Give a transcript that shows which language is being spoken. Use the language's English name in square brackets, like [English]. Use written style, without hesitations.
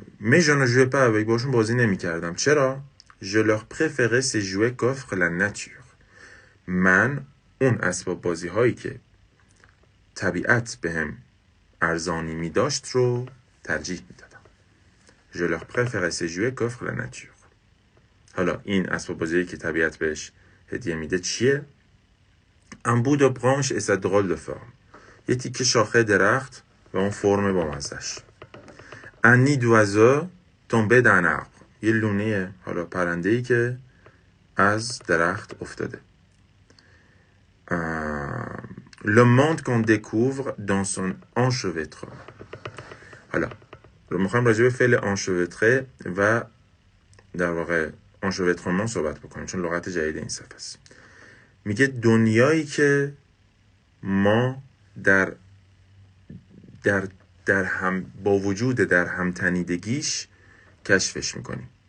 [French] mais je ne jouais pas avec, [Persian] باشون بازی نمی‌کردم. چرا؟ [French] je leur préférais ces jouets qu'offre la nature. [Persian] من اون اسباب بازی هایی که طبیعت بهم ارزانی می داشت رو ترجیح می دادم. [French] Je leur préférais ces jouets qu'offre la nature. [Persian] حالا این اسباب بازی که طبیعت بهش هدیه میده چیه؟ [French] Un bout de branche et sa drôle de forme. [Persian] یه تیکه شاخه درخت و اون فرم با مزش. [French] Un nid d'oiseau tombé d'un arbre. [Persian] یه لونه حالا پرنده‌ای که از درخت افتاده. [French] Le monde qu'on découvre dans son enchevêtrement. [Persian] حالا رو میخوایم راجع به فعل enchevêtrer و در واقع enchevêtrement صحبت بکنیم چون لغت جدید این صفحه است. میگه دنیایی که ما در هم با وجود در هم تنیدگیش کشفش میکنیم.